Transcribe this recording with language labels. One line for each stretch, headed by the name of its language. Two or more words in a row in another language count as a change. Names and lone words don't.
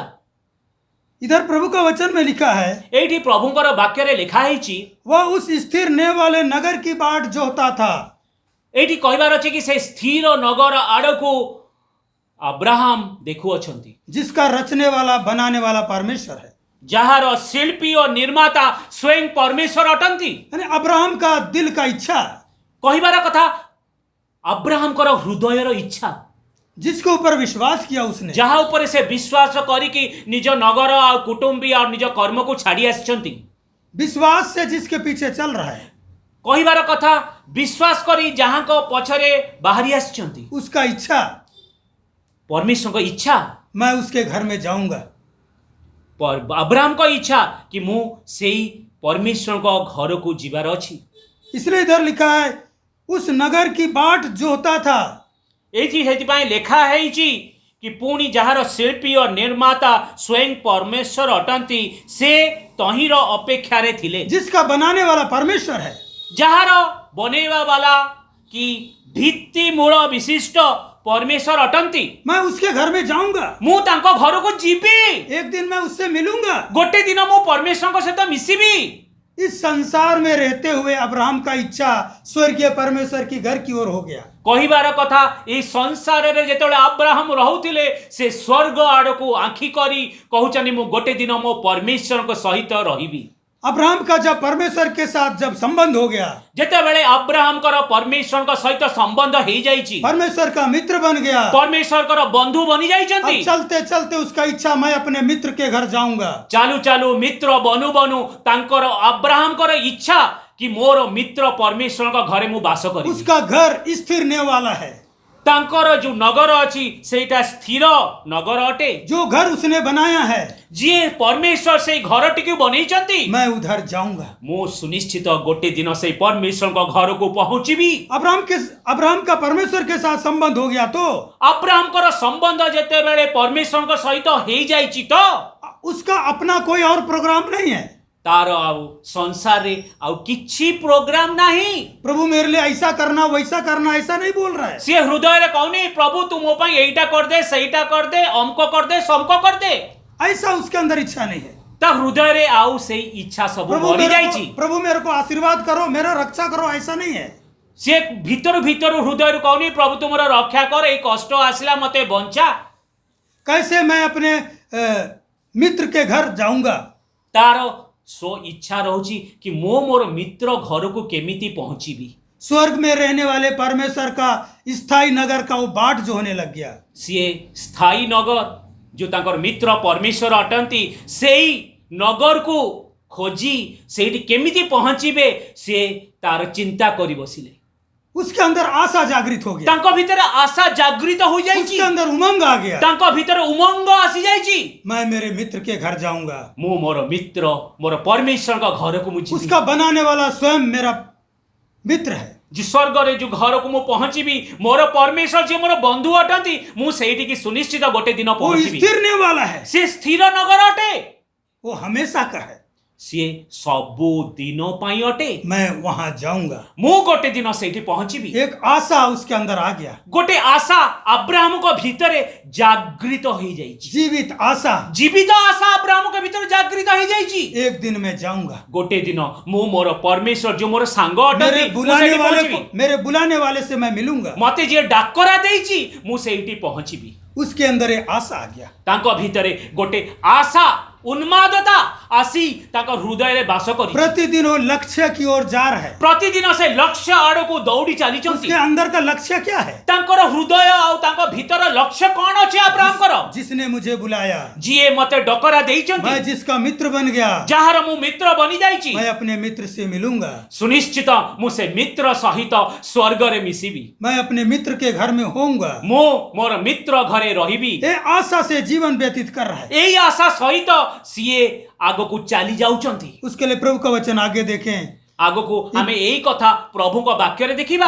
Hindi: इधर प्रभु का वचन में लिखा है
Odia: ଏଠି ପ୍ରଭୁଙ୍କର ବାକ୍ୟ ରେ
Hindi: लिखा है वह उस स्थिर नेव वाले नगर की बाट जोहता था।
Odia: ଏଠି କହିବାର ଅଛି କି ସେ ସ୍ଥିର ନଗର ଆଡ଼ କୁ ଅବ୍ରାହମ ଦେଖୁ ଅଛନ୍ତି
Hindi: जिसका रचने वाला बनाने वाला परमेश्वर है।
Odia: ଯାହାର ଶିଳ୍ପୀ ଓ ନିର୍ମାତା ସ୍ୱୟଂ ପରମେଶ୍ୱର ଅଟନ୍ତି।
Hindi: यानी अब्राहम का दिल का इच्छा,
Odia: କହିବାର କଥା ଅବ୍ରାହମଙ୍କର ହୃଦୟର ଇଚ୍ଛା,
Hindi: जिसके ऊपर विश्वास किया उसने,
Odia: ଯାହା ଉପରେ ସେ ବିଶ୍ୱାସ କରିକି ନିଜ ନଗର ଆଉ କୁଟୁମ୍ବୀ ଆଉ ନିଜ କର୍ମକୁ ଛାଡ଼ି ଆସିଛନ୍ତି।
Hindi: विश्वास से जिसके पीछे चल रहा है,
Odia: କହିବାର କଥା ବିଶ୍ୱାସ କରି ଯାହାଙ୍କ ପଛରେ ବାହାରି ଆସିଛନ୍ତି,
Hindi: उसका इच्छा
Odia: ପରମେଶ୍ୱରଙ୍କ ଇଚ୍ଛା,
Hindi: मैं उसके घर में जाऊंगा।
Odia: ଅବ୍ରାହମଙ୍କ ଇଚ୍ଛା କି ମୁଁ ସେଇ ପରମେଶ୍ୱରଙ୍କ ଘରକୁ ଯିବାର ଅଛି।
Hindi: इसलिए इधर लिखा है उस नगर की बाट जोहता था।
Odia: ଏଇଠି ସେଥିପାଇଁ ଲେଖା ହେଇଛି କି ପୁଣି ଯାହାର ଶିଳ୍ପୀ ଓ ନିର୍ମାତା ସ୍ୱୟଂ ପରମେଶ୍ୱର ଅଟନ୍ତି ସେ ତହିଁର ଅପେକ୍ଷାରେ ଥିଲେ।
Hindi: जिसका बनाने वाला परमेश्वर है,
Odia: ଯାହାର ବନେଇବା ବାଲା କି ଭିତ୍ତି ମୂଳ ବିଶିଷ୍ଟ ପରମେଶ୍ୱର ଅଟନ୍ତି।
Hindi: मैं उसके घर में जाऊंगा।
Odia: ମୁଁ ତାଙ୍କ ଘରକୁ ଯିବି,
Hindi: एक दिन मैं उससे मिलूंगा।
Odia: ଗୋଟେ ଦିନ ମୁଁ ପରମେଶ୍ୱରଙ୍କ ସହିତ ମିଶିବି।
Hindi: इस संसार में रहते हुए अब्राहम का इच्छा स्वर्गीय परमेश्वर की घर की ओर हो गया।
Odia: କହିବାର କଥା ଏଇ ସଂସାରରେ ଯେତେବେଳେ ଅବ୍ରାହମ ରହୁଥିଲେ ସେ ସ୍ୱର୍ଗ ଆଡ଼କୁ ଆଖି କରି କହୁଛନ୍ତି ମୁଁ ଗୋଟେ ଦିନ ମୋ ପରମେଶ୍ୱରଙ୍କ ସହିତ ରହିବି।
Hindi: अब्राहम का जब परमेश्वर के साथ जब संबंध हो गया,
Odia: ଯେତେବେଳେ ଅବ୍ରାହମଙ୍କର ପରମେଶ୍ୱରଙ୍କ ସହିତ ସମ୍ବନ୍ଧ ହେଇଯାଇଛି,
Hindi: परमेश्वर का मित्र बन गया,
Odia: ପରମେଶ୍ୱରଙ୍କର ବନ୍ଧୁ ବନି ଯାଇଛନ୍ତି।
Hindi: अब चलते चलते उसका इच्छा मैं अपने मित्र के घर जाऊंगा।
Odia: ଚାଲୁ ଚାଲୁ ମିତ୍ର ବନୁ ବନୁ ତାଙ୍କର ଅବ୍ରାହମଙ୍କର ଇଚ୍ଛା କି ମୋର ମିତ୍ର ପରମେଶ୍ୱରଙ୍କ ଘରେ ମୁଁ ବାସ କରିବି।
Hindi: उसका घर स्थिर ने वाला है।
Odia: ତାଙ୍କର ଯୋଉ ନଗର ଅଛି ସେଇଟା ସ୍ଥିର ନଗର ଅଟେ।
Hindi: जो घर उसने बनाया है,
Odia: ଯିଏ ପରମେଶ୍ୱର ସେଇ ଘରଟିକୁ ବନେଇଛନ୍ତି,
Hindi: मैं उधर जाऊंगा।
Odia: ମୁଁ ସୁନିଶ୍ଚିତ ଗୋଟେ ଦିନ ସେଇ ପରମେଶ୍ୱରଙ୍କ ଘରକୁ ପହଞ୍ଚିବି।
Hindi: अब्राहम का परमेश्वर के साथ संबंध हो गया तो
Odia: ଅବ୍ରାହମଙ୍କର ସମ୍ବନ୍ଧ ଯେତେବେଳେ ପରମେଶ୍ୱରଙ୍କ ସହିତ ହେଇଯାଇଛି ତ
Hindi: उसका अपना कोई और प्रोग्राम नहीं है।
Odia: ତାର ଆଉ ସଂସାରରେ ଆଉ କିଛି ପ୍ରୋଗ୍ରାମ ନାହିଁ।
Hindi: प्रभु मेरे लिए ऐसा करना वैसा करना ऐसा नहीं बोल रहा है।
Odia: ସିଏ ହୃଦୟରେ କହୁନି ପ୍ରଭୁ ତୁ ମୋ ପାଇଁ ଏଇଟା କରିଦେ ସେଇଟା କରିଦେ ଅମକ କରିଦେ ସମକ କରିଦେ।
Hindi: ऐसा उसके अंदर इच्छा नहीं है।
Odia: ତା ହୃଦୟରେ ଆଉ ସେଇ ଇଚ୍ଛା ସବୁ ମରିଯାଇଛି।
Hindi: प्रभु मेरे को आशीर्वाद करो, मेरा रक्षा करो, ऐसा नहीं है।
Odia: ସିଏ ଭିତରୁ ଭିତରୁ ହୃଦୟରୁ କହୁନି ପ୍ରଭୁ ତୁମର ରକ୍ଷା କର, ଏଇ କଷ୍ଟ ଆସିଲା ମତେ ବଞ୍ଚା।
Hindi: कैसे मैं अपने मित्र के घर जाऊंगा।
Odia: ତାର ସो ଇଚ୍ଛା ରହୁଛି କି ମୁଁ ମୋର ମିତ୍ର ଘରକୁ କେମିତି ପହଞ୍ଚିବି।
Hindi: स्वर्ग में रहने वाले परमेश्वर का स्थायी नगर का वो बाट जो होने लग गया।
Odia: ସିଏ ସ୍ଥାୟୀ ନଗର ଯୋଉ ତାଙ୍କର ମିତ୍ର ପରମେଶ୍ୱର ଅଟନ୍ତି ସେଇ ନଗରକୁ ଖୋଜି ସେଇଠି କେମିତି ପହଞ୍ଚିବେ ସିଏ ତାର ଚିନ୍ତା କରି ବସିଲେ।
Hindi: उसके अंदर आशा जागृत हो गया,
Odia: ତାଙ୍କ ଭିତରେ ଆଶା ଜାଗୃତ ହୋଇଯାଇଛି,
Hindi: उसके अंदर उमंग आ गया।
Odia: ତାଙ୍କ ଭିତରେ ଉମଙ୍ଗ ଆସିଯାଇଛି।
Hindi: मैं मेरे मित्र के घर जाऊंगा।
Odia: ମୁଁ ମୋର ମିତ୍ର ମୋର ପରମେଶ୍ୱରଙ୍କ ଘରକୁ ମୁଁ ଯିବି।
Hindi: उसका बनाने वाला स्वयं मेरा मित्र है।
Odia: ଯେ ସ୍ୱର୍ଗରେ ଯୋଉ ଘରକୁ ମୁଁ ପହଞ୍ଚିବି ମୋର ପରମେଶ୍ୱର ଯିଏ ମୋର ବନ୍ଧୁ ଅଟନ୍ତି ମୁଁ ସେଇଠିକି ସୁନିଶ୍ଚିତ ଗୋଟେ ଦିନ
Hindi: वो
Odia: ପହଞ୍ଚିବି।
Hindi: स्थिर ने वाला है,
Odia: ସେ ସ୍ଥିର ନଗର ଅଟେ,
Hindi: वो हमेशा का है।
Odia: ସିଏ ସବୁ ଦିନ ପାଇଁ ଅଟେ।
Hindi: मैं वहां जाऊंगा।
Odia: ମୁଁ ଗୋଟେ ଦିନ ସେଇଠି ପହଞ୍ଚିବି।
Hindi: एक आशा उसके अंदर आ गया,
Odia: ଗୋଟେ ଆଶା ଅବ୍ରାହମଙ୍କ ଭିତରେ ଜାଗୃତ ହେଇଯାଇଛି।
Hindi: जीवित आशा।
Odia: ଜୀବିତ ଆଶା ଅବ୍ରାହମଙ୍କ ଭିତରେ ଜାଗୃତ ହେଇଯାଇଛି।
Hindi: एक दिन मैं जाऊंगा।
Odia: ଗୋଟେ ଦିନ ମୁଁ ମୋର ପରମେଶ୍ୱର ଯୋଉ ମୋର ସାଙ୍ଗ ଅଟନ୍ତି
Hindi: मेरे
Odia: ମୁଁ ସେଇଠି ପହଞ୍ଚିବି।
Hindi: मेरे बुलाने वाले से मैं मिलूंगा।
Odia: ମତେ ଯିଏ ଡାକରା ଦେଇଛି ମୁଁ ସେଇଠି ପହଞ୍ଚିବି।
Hindi: उसके अंदर एक आशा आ गया।
Odia: ତାଙ୍କ ଭିତରେ ଗୋଟେ ଆଶା ଉନ୍ମାଦତା ଆସି ତାଙ୍କ ହୃଦୟରେ ବାସ କରିଛି।
Hindi: प्रतिदिन वो लक्ष्य की ओर जा रहा है।
Odia: ପ୍ରତିଦିନ ସେ ଲକ୍ଷ୍ୟ ଆଡ଼କୁ ଦୌଡ଼ି ଚାଲିଛନ୍ତି।
Hindi: उसके अंदर का लक्ष्य क्या है?
Odia: ତାଙ୍କର ହୃଦୟ ଆଉ ତାଙ୍କ ଭିତର ଲକ୍ଷ୍ୟ କଣ ଅଛି ଅବ୍ରାହମଙ୍କର?
Hindi: जिसने मुझे बुलाया,
Odia: ଯିଏ ମତେ ଡକରା ଦେଇଛନ୍ତି,
Hindi: मैं जिसका मित्र बन गया,
Odia: ଯାହାର ମୁଁ ମିତ୍ର ବନି ଯାଇଛି,
Hindi: मैं अपने मित्र से मिलूंगा।
Odia: ସୁନିଶ୍ଚିତ ମୁଁ ସେ ମିତ୍ର ସହିତ ସ୍ୱର୍ଗରେ ମିଶିବି।
Hindi: मैं अपने मित्र के घर में होऊंगा।
Odia: ମୁଁ ମୋର ମିତ୍ର ଘରେ ରହିବି।
Hindi: ये आशा से जीवन व्यतीत कर रहा है।
Odia: ଏଇ ଆଶା ସହିତ ସିଏ ଆଗକୁ ଚାଲି ଯାଉଛନ୍ତି।
Hindi: उसके लिए प्रभु का वचन आगे देखें।
Odia: ଆଗକୁ ଆମେ ଏଇ କଥା ପ୍ରଭୁଙ୍କ ବାକ୍ୟରେ ଦେଖିବା।